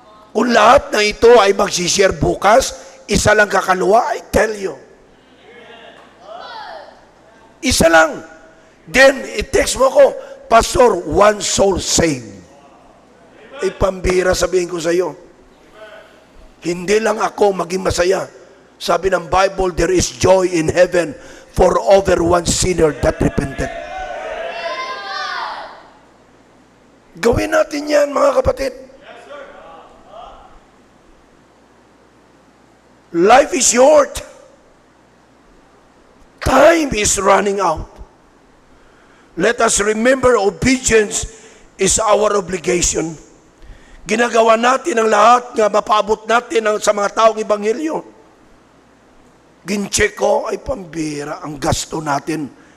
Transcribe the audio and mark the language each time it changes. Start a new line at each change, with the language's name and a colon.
Filipino: Kung lahat ng ito ay magsishare bukas, isa lang kakalawa,
English: I tell you.
Filipino: Isa lang.
English: Then,
Filipino: i-text mo ko, Pastor,
English: one soul saved.
Filipino: Ay pambira, sabihin ko sa iyo. Hindi lang ako maging masaya. Sabi ng Bible,
English: there is joy in heaven for over one sinner that repented.
Filipino: Gawin natin yan, mga kapatid.
English: Life is short. Time is running out. Let us remember obedience is our obligation.
Filipino: Ginagawa natin ang lahat nga mapaabot natin sa mga taong Ebanghelyo. Gincheck ko, ay pambira, ang gasto natin.